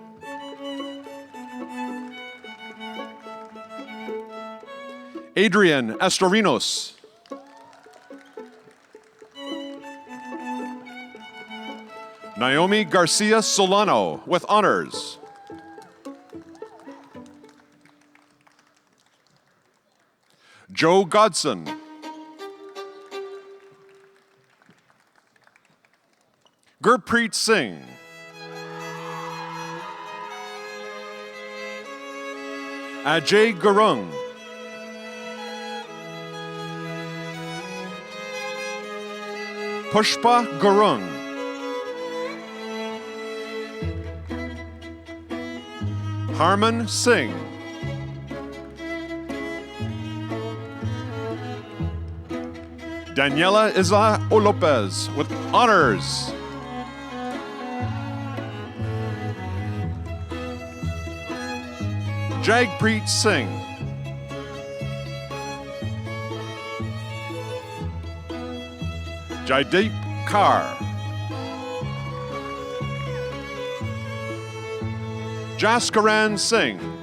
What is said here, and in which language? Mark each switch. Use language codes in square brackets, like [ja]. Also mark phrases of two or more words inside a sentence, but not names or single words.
[en] Adrian Estorinos. Naomi Garcia Solano with honors. Joe Godson. Gurpreet Singh. Ajay Gurung. Pushpa Gurung. Harman Singh. Daniela Isla Lopez with honors. Jagpreet Singh. Jaideep Kaur. Jaskaran Singh.